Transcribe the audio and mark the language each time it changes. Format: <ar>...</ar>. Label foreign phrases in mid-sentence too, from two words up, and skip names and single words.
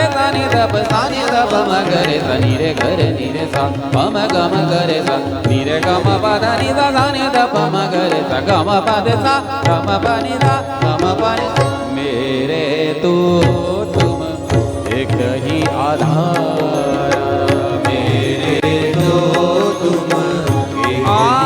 <hi>नि ध प सा नि ध प म ग रे सा नि रे ग रे नि रे सा प म ग रे सा नि रे ग म प ध नि ध सा नि ध प म ग रे सा ग म प ध सा ग म प नि ध ग म प नि मेरे तो तुम एक ही आधार मेरे तो तुम एक ही</hi>